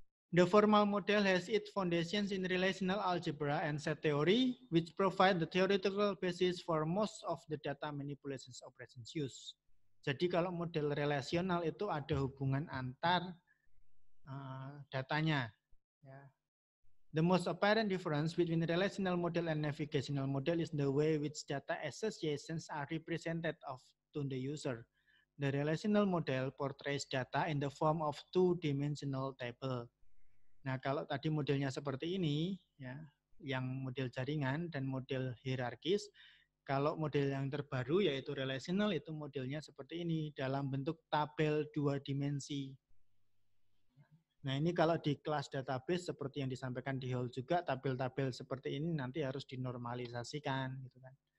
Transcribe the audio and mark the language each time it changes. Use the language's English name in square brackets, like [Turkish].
[English] The formal model has its foundations in relational algebra and set theory, which provide the theoretical basis for most of the data manipulations operations used. [Indonesian] Jadi kalau model relasional itu ada hubungan antar datanya. Ya. [English] The most apparent difference between the relational model and navigational model is the way which data associations are represented to the user. The relational model portrays data in the form of two-dimensional table. [Indonesian] Nah, kalau tadi modelnya seperti ini, ya, yang model jaringan dan model hierarkis, kalau model yang terbaru yaitu relational itu modelnya seperti ini dalam bentuk tabel 2 dimensi. Nah, ini kalau di kelas database seperti yang disampaikan di hall juga, tabel-tabel seperti ini nanti harus dinormalisasikan, gitu kan.